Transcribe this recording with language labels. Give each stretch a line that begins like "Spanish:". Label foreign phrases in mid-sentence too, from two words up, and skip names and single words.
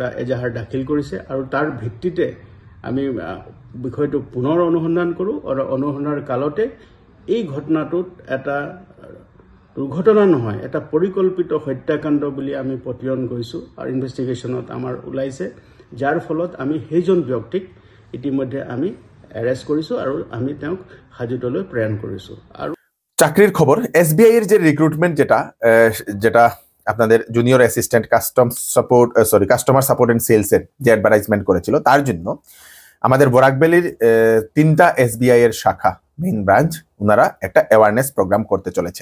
Assamese: এজাহাৰ দাখিল কৰিছে, আৰু তাৰ ভিত্তিতে আমি বিষয়টো পুনৰ অনুসন্ধান কৰোঁ, আৰু অনুসন্ধানৰ কালতে এই ঘটনাটোত এটা দুৰ্ঘটনা নহয়, এটা পৰিকল্পিত হত্যাকাণ্ড বুলি আমি পতিয়ন গৈছোঁ, আৰু ইনভেষ্টিগেশ্যনত আমাৰ ওলাইছে, যাৰ ফলত আমি সেইজন ব্যক্তিক ইতিমধ্যে আমি এৰেষ্ট কৰিছোঁ আৰু আমি তেওঁক হাজতলৈ প্ৰেৰণ কৰিছোঁ। আৰু
Bangla: চাকরির খবর, SBI এর যে রিক্রুটমেন্ট যেটা আপনাদের জুনিয়র অ্যাসিস্ট্যান্ট কাস্টমার সাপোর্ট এন্ড সেলস এর যে অ্যাডভার্টাইজমেন্ট করেছিল, তার জন্য আমাদের বরাকভ্যালির 3টা SBI এর শাখা মেইন ব্রাঞ্চ ওনারা একটা অ্যাওয়ারনেস প্রোগ্রাম করতে চলেছে।